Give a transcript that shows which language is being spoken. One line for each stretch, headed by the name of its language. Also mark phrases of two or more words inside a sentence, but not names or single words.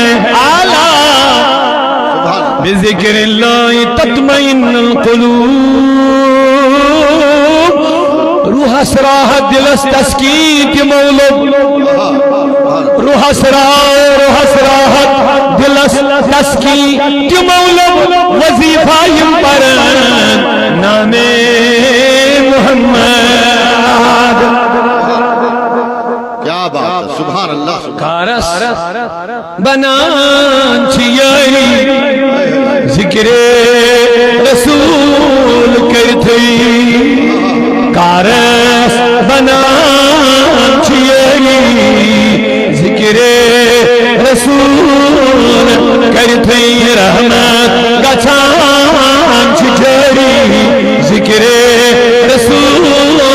Arabic: ألا بذكر الله تطمئن القلوب,
Kashmiri: रूह असराह दिलस तस्कीन के मौलूद, रूह असराहत दिलस तस्कीन के मौलूद, वजीफा यम पर नामे मुहम्मद।
Urdu: کیا بات ہے، سبحان اللہ.
Kashmiri: कारस बनान छियै जिक्रे रसूल करते, कारस बनान छियै जिक्रे रसूल करते, रहमत गछान छियै जिक्रे रसूल